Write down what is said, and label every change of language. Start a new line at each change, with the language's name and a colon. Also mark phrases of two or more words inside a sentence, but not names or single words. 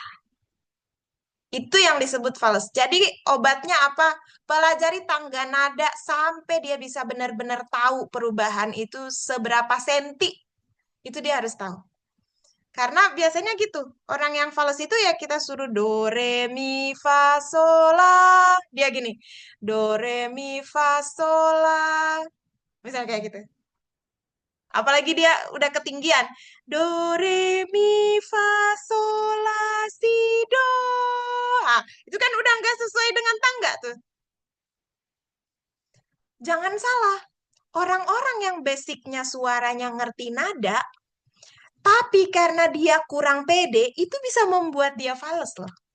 Indonesian: Itu yang disebut fals. Jadi obatnya apa? Pelajari tangga nada sampai dia bisa benar-benar tahu perubahan itu seberapa senti. Itu dia harus tahu. Karena biasanya gitu, orang yang fals itu ya kita suruh do, re, mi, fa, sol, la. Dia gini, do, re, mi, fa, sol, la. Misalnya kayak gitu. Apalagi dia udah ketinggian. Do, re, mi, fa, sol, la, si, do. Ah, itu kan udah nggak sesuai dengan tangga tuh. Jangan salah, orang-orang yang basicnya suaranya ngerti nada, tapi karena dia kurang pede, itu bisa membuat dia fals loh.